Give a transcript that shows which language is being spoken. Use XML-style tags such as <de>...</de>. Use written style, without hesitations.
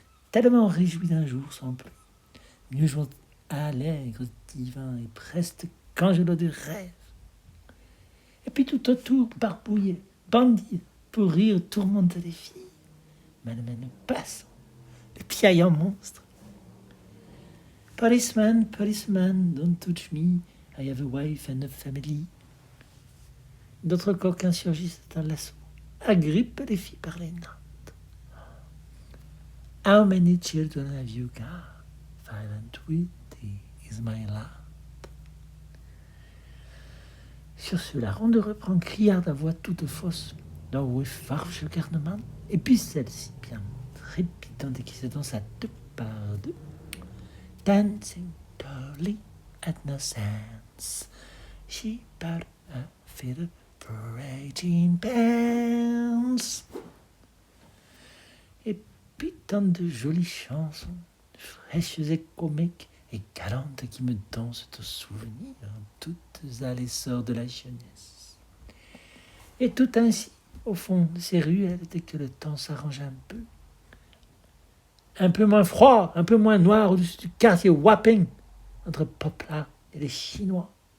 <fr>Tellement réjouis d'un jour sans pluie, mieux jouant allègre, divin et presque qu'angelo de rêve. Et puis tout autour, barbouillés, bandits, pour rire, tourmente les filles. Malmène passant, les piaillant monstres.</fr> <en>Policeman, policeman, don't touch me, I have a wife and a family.</en> <fr>D'autres coquins surgissent à l'assaut, agrippent les filles par les nattes.</fr> <en>How many children have you got? 520 is my lot.</en> <fr>Sur ce, la ronde reprend criarde à voix toute fausse, dans le farouche garnement, et puis celle-ci, bien trépidante et qui se danse à deux par deux.</fr> <en>Dancing totally at no sense, she bought a fiddle for 18 pence.</en> <fr>Et puis tant de jolies chansons, fraîches et comiques et galantes qui me dansent au souvenir, toutes à l'essor de la jeunesse. Et tout ainsi, au fond de ces ruelles, dès que le temps s'arrange un peu moins froid, un peu moins noir au-dessus du quartier Wapping, entre Poplar et les Chinois.</fr>